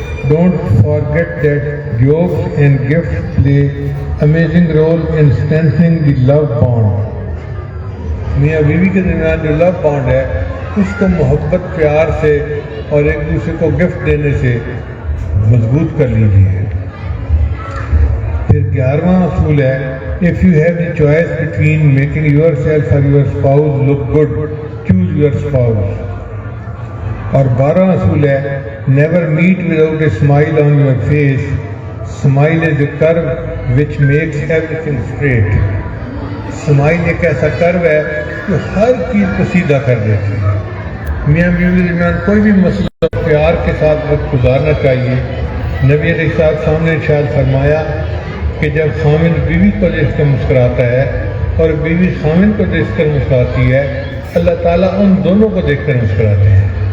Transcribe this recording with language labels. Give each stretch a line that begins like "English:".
English: Don't forget that jokes and gifts play amazing role in strengthening the love bond.
Urdu: میاں بیوی کے درمیان جو لو بانڈ ہے اس کو محبت پیار سے اور ایک دوسرے کو گفٹ دینے سے مضبوط کر لیجیے۔ پھر 11واں اصول ہے
English: if you have the choice between making yourself or your spouse look good, choose your spouse.
Urdu: اور 12واں اصول ہے
English: never meet without a smile on your face. Smile is a curve which makes everything straight.
Urdu: Smile ایک ایسا کرو ہے جو ہر چیز کو سیدھا کر دیتی ہے۔ میاں بیوی کے درمیان کوئی بھی مسئلہ پیار کے ساتھ وقت گزارنا چاہیے۔ نبی علیہ السلام نے ارشاد فرمایا کہ جب خامن بیوی کو دیکھ کر مسکراتا ہے اور بیوی خامن کو دیکھ کر مسکراتی ہے، اللہ تعالیٰ ان دونوں کو دیکھ کر مسکراتے ہیں۔